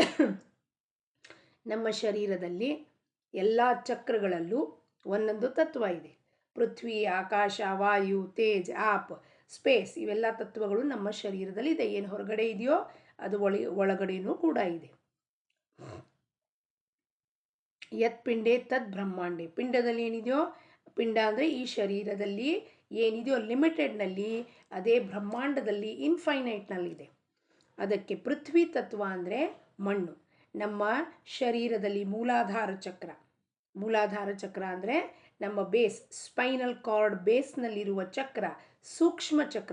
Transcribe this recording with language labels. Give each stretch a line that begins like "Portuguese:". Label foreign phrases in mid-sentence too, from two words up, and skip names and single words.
Kannada: ನಮ್ಮ ಶರೀರದಲ್ಲಿ ಎಲ್ಲ ಚಕ್ರಗಳಲ್ಲೂ ಒಂದೊಂದು ತತ್ವ ಇದೆ. ಪೃಥ್ವಿ, ಆಕಾಶ, ವಾಯು, ತೇಜ್, ಆಪ್, ಸ್ಪೇಸ್, ಇವೆಲ್ಲ ತತ್ವಗಳು ನಮ್ಮ ಶರೀರದಲ್ಲಿ ಇದೆ. ಏನು ಹೊರಗಡೆ ಇದೆಯೋ ಅದು ಒಳಗಡೆನೂ ಕೂಡ ಇದೆ.
Sanskrit: ಯತ್ ಪಿಂಡೆ ತದ್ ಬ್ರಹ್ಮಾಂಡೆ.
Kannada: ಪಿಂಡದಲ್ಲಿ ಏನಿದೆಯೋ, ಪಿಂಡ ಅಂದರೆ ಈ ಶರೀರದಲ್ಲಿ ಏನಿದೆಯೋ ಲಿಮಿಟೆಡ್ನಲ್ಲಿ, ಅದೇ ಬ್ರಹ್ಮಾಂಡದಲ್ಲಿ ಇನ್ಫೈನೈಟ್ನಲ್ಲಿದೆ. ಅದಕ್ಕೆ ಪೃಥ್ವಿ ತತ್ವ ಅಂದರೆ ಮಣ್ಣು. ನಮ್ಮ ಶರೀರದಲ್ಲಿ ಮೂಲಾಧಾರ ಚಕ್ರ ಅಂದರೆ ನಮ್ಮ ಬೇಸ್,
English: spinal cord
Kannada: ಬೇಸ್ನಲ್ಲಿರುವ ಚಕ್ರ, ಸೂಕ್ಷ್ಮ ಚಕ್ರ.